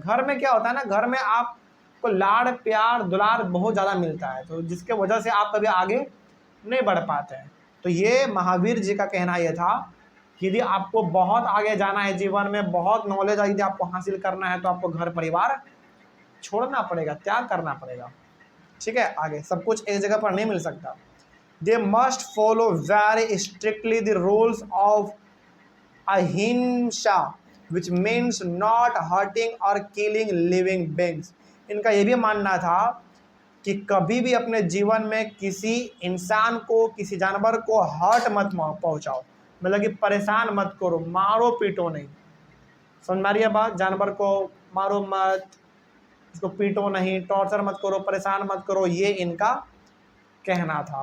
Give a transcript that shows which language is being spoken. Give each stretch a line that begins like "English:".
Hindi: घर में क्या होता है ना, घर में आपको लाड़ प्यार दुलार बहुत ज़्यादा मिलता है, तो जिसके वजह से आप कभी आगे नहीं बढ़ पाते हैं। तो ये महावीर जी का कहना यह था कि यदि आपको बहुत आगे जाना है जीवन में, बहुत नॉलेज यदि आपको हासिल करना है, तो आपको घर परिवार छोड़ना पड़ेगा, त्याग करना पड़ेगा। ठीक है, आगे। सब कुछ एक जगह पर नहीं मिल सकता।
English: They must follow very strictly the rules of ahimsa, which means not hurting or killing living beings।
Hindi: इनका ये भी मानना था कि कभी भी अपने जीवन में किसी इंसान को, किसी जानवर को हर्ट मत पहुंचाओ, मतलब कि परेशान मत करो, मारो पीटो नहीं। समझ मारिए बात, जानवर को मारो मत, उसको पीटो नहीं, टॉर्चर मत करो, परेशान मत करो, ये इनका कहना था।